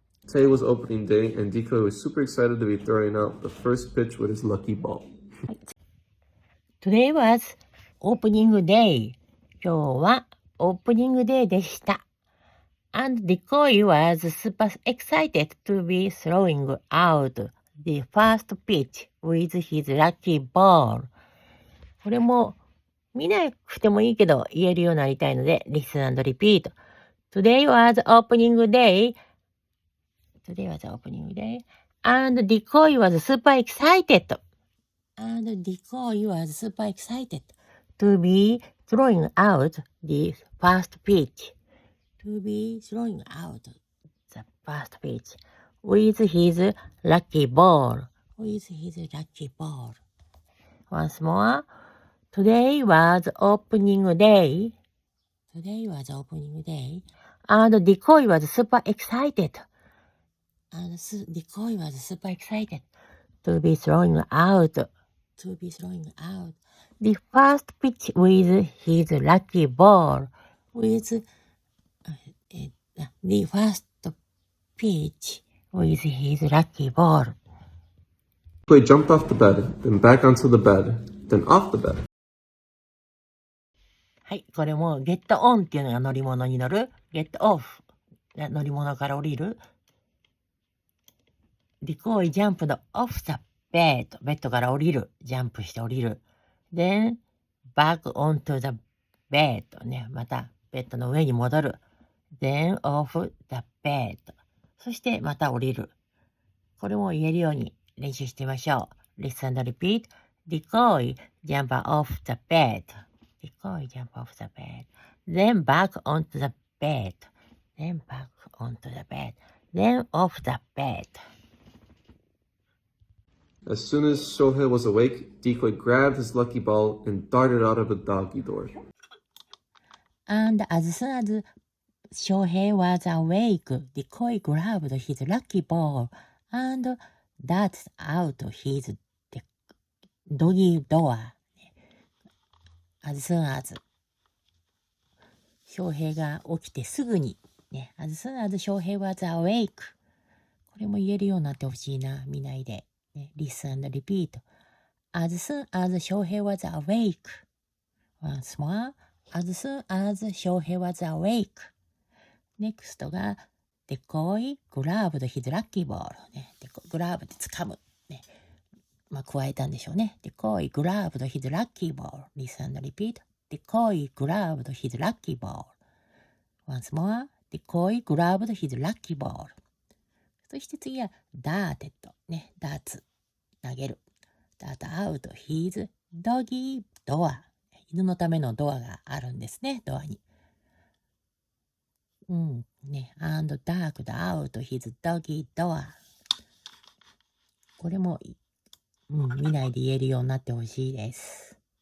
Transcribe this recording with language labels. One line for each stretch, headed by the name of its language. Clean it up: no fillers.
English: Today was opening day, and Decoy was super excited to be throwing out the first pitch with his lucky ball. Today was opening day.
Japanese: 今日はオープニングデーでした。
English: And Decoy was super excited to be throwing out the first pitch with his lucky ball.
Japanese: これも見なくてもいいけど言えるようになりたいので
English: Listen and repeat. Today was opening day. Today was opening day. And Decoy was super excited.And Decoy was super excited to be throwing out the first pitch. To be throwing out the first pitch with his lucky ball. With his lucky ball. Once more. Today was opening day. Today was opening day. And Decoy was super excited. And Decoy was super excited to be throwing out.To be throwing out the first pitch with his lucky ball. With the first pitch with his lucky ball. Decoy jumped off the bed, then back onto the bed, then off the bed.
Japanese: はい、これも get on っていうのが乗り物に乗る。get off 乗り物から降りる。
English: Decoy jumped off the bed
Japanese: ベッドから降りる。ジャンプして降りる。
English: Then back onto the bed
Japanese: ね。またベッドの上に戻る。
English: Then off the bed
Japanese: そしてまた降りる。これも言えるように練習してみましょう。
English: Listen and repeat. Decoy jump off the bed. Decoy jump off the bed. Then back onto the bed. Then back onto the bed. Then off the bed.As soon as Shohei was awake, Decoy grabbed his lucky ball and darted out of the doggy door. And as soon as Shohei was awake, Decoy grabbed his lucky ball and darted out his doggy door.
Japanese: As soon as 翔平が起きてすぐに、ね、
English: As soon as 翔平 was awake
Japanese: これも言えるようになってほしいな、見ないで。
English: Listen and repeat. As soon as 翔平 was awake. Once more. As soon as 翔平 was awake. Next が Decoy grabbed his lucky ball.
Japanese: ね、grab って掴む。ね、加えたんでしょうね。
English: Decoy grabbed his lucky ball. Listen and repeat. Decoy grabbed his lucky ball. Once more. Decoy grabbed his lucky ball.
Japanese: そして次はダーテッドね、ダーツ投げる。ダートアウトヒーズドギードア。犬のためのドアがあるんですね、ドアに。
English: ね、and darked out his doggy door。
Japanese: これも、見ないで言えるようになってほしいです。